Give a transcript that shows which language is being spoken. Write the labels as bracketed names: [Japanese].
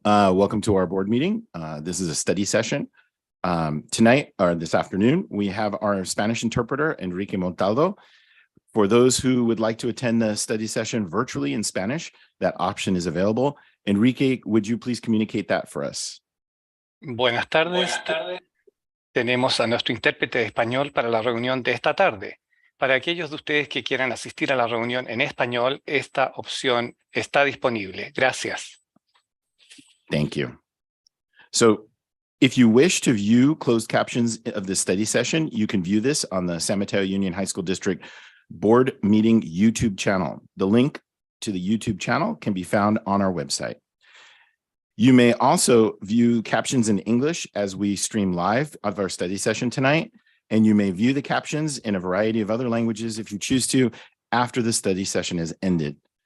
[English] Welcome to our board meeting. This is a study session. Tonight, or this afternoon, we have our Spanish interpreter, Enrique Montaldo. For those who would like to attend the study session virtually in Spanish, that option is available. Enrique, would you please communicate that for us? [Spanish] Buenas tardes. Tenemos a nuestro intérprete de español para la reunión de esta tarde. Para aquellos de ustedes que quieran asistir a la reunión en español, esta opción está disponible. Gracias. [English] Thank you. So if you wish to view closed captions of the study session, you can view this on the San Mateo Union High School District board meeting YouTube channel. The link to the YouTube channel can be found on our website. You may also view captions in English as we stream live of our study session tonight, and you may view the captions in a variety of other languages if you choose to after the study session is ended.